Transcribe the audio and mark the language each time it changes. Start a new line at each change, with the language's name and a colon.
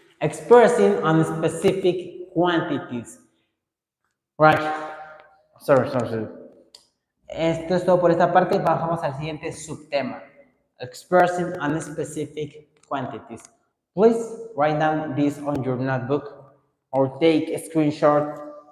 English: Expressing unspecific quantities. Right. Sorry.
Spanish: Esto es todo por esta parte. Pasamos al siguiente subtema.
English: Expressing unspecific quantities. Please write down this on your notebook or take a screenshot.